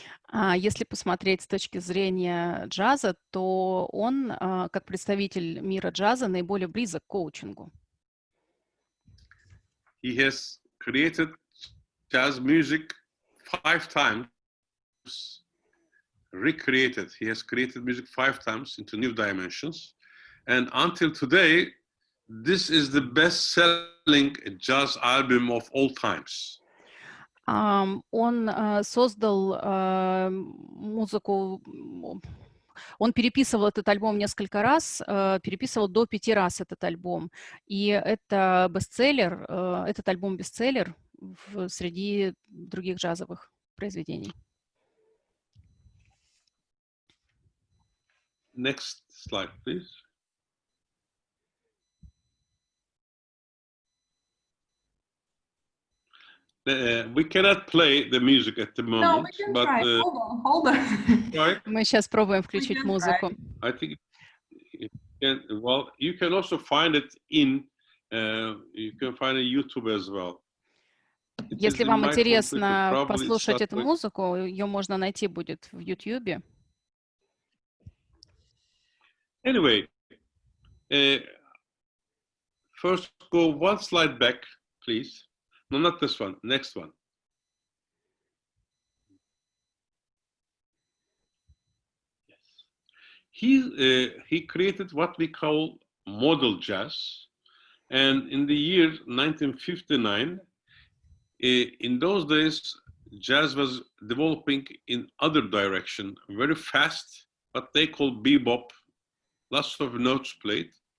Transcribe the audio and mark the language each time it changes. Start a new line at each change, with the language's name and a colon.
Russian: Если посмотреть с точки зрения джаза, то он, как представитель мира джаза, наиболее близок к коучингу.
English: He has created jazz music 5 times, recreated. He has created music 5 times into new dimensions. And until today, this is the best-selling jazz album of all times.
Russian: Он создал музыку, он переписывал этот альбом несколько раз, переписывал до 5 раз этот альбом. И это бестселлер, этот альбом бестселлер среди других джазовых произведений.
English: Next slide, please. We cannot play the music at the moment. No, we can but, try. Hold on. Right?
Russian: Мы сейчас пробуем включить музыку.
English: I think you can also find it you can find it YouTube as well.
Russian: Если вам интересно послушать эту музыку, ее можно найти будет в YouTube.
English: Anyway, first go one slide back, please. No, not this one. Next one. Yes. He created what we call modal jazz, and in the year 1959, in those days, jazz was developing in other direction very fast, what they call bebop, lots of notes played.